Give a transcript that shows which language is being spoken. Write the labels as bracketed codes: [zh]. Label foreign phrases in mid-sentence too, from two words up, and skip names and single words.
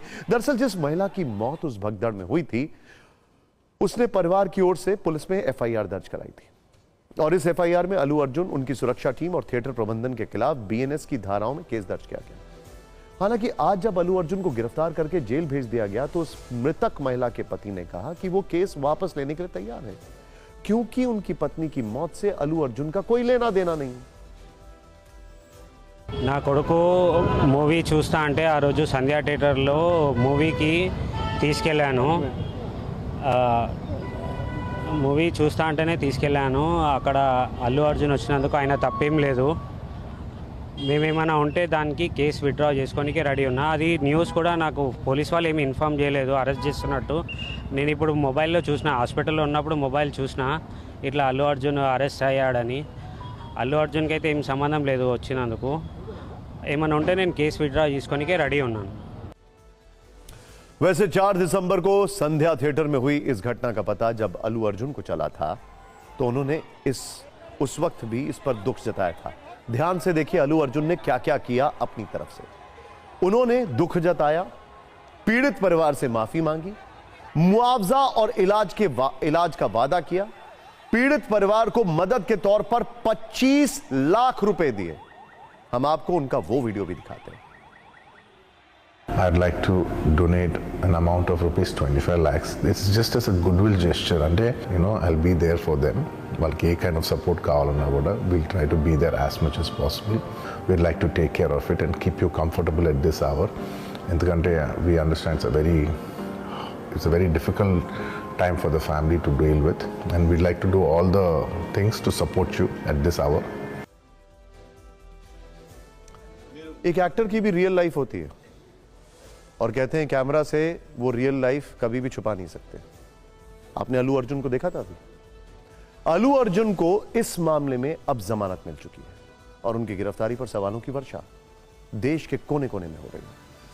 [hi] दरअसल जिस महिला की मौत उस भगदड़ में हुई थी, उसने परिवार की ओर से पुलिस में एफआईआर दर्ज कराई थी और इस एफआईआर में अल्लू अर्जुन, उनकी सुरक्षा टीम और थिएटर प्रबंधन के खिलाफ बीएनएस की धाराओं में केस दर्ज किया गया। हालांकि आज जब अल्लू अर्जुन को गिरफ्तार करके जेल भेज दिया गया तो उस मृतक महिला के पति ने कहा कि वो केस वापस लेने के लिए तैयार है, क्योंकि उनकी पत्नी की मौत से अल्लू अर्जुन का कोई लेना देना नहीं। [te] నా కొడుకు మూవీ చూస్తా అంటే ఆ రోజు సంధ్యా థియేటర్లో మూవీకి తీసుకెళ్ళాను. మూవీ చూస్తా అంటేనే తీసుకెళ్ళాను. అక్కడ అల్లు అర్జున్ వచ్చినందుకు ఆయన తప్పేం లేదు. మేమేమైనా ఉంటే దానికి [en] case withdraw [te] చేసుకోనికి రెడీ ఉన్నా. అది న్యూస్ కూడా నాకు పోలీస్ వాళ్ళు ఏమి ఇన్ఫామ్ చేయలేదు అరెస్ట్ చేస్తున్నట్టు. నేను ఇప్పుడు మొబైల్లో చూసిన, హాస్పిటల్లో ఉన్నప్పుడు మొబైల్ చూసిన ఇట్లా అల్లు అర్జున్ అరెస్ట్ అయ్యాడని. అల్లు అర్జున్కి అయితే ఏం సంబంధం లేదు వచ్చినందుకు. ఏమైనా ఉంటే నేను [en] case withdraw [te] చేసుకోనికి రెడీ ఉన్నాను. [hi] वैसे 4 दिसंबर को संध्या थिएटर में हुई इस घटना का पता जब अल्लू अर्जुन को चला था तो उन्होंने उस वक्त भी इस पर दुख जताया था। ध्यान से देखिए अल्लू अर्जुन ने क्या क्या किया अपनी तरफ से। उन्होंने दुख जताया, पीड़ित परिवार से माफी मांगी, मुआवजा और इलाज का वादा किया, पीड़ित परिवार को मदद के तौर पर 25 लाख रुपए दिए। हम आपको उनका वो वीडियो भी दिखाते हैं। [en] I'd like to donate an amount of rupees 25 lakhs. It's just as a goodwill gesture, and I'll be there for them. Balki kind of support [te] కావాలన్నా కూడా, [en] we'll try to be there as much as possible. We'd like to take care of it and keep you comfortable at this hour. Endukante we understand it's a very difficult time for the family to deal with, and we'd like to do all the things to support you at this hour. [hi] एक एक्टर की भी [en] real life [hi] होती है और कहते हैं कैमरा से वो [en] real life [hi] कभी भी छुपा नहीं सकते। आपने अल्लू अर्जुन को देखा था अभी? अल्लू अर्जुन को इस मामले में अब जमानत मिल चुकी है और उनकी गिरफ्तारी पर सवालों की वर्षा देश के कोने कोने में हो रही है।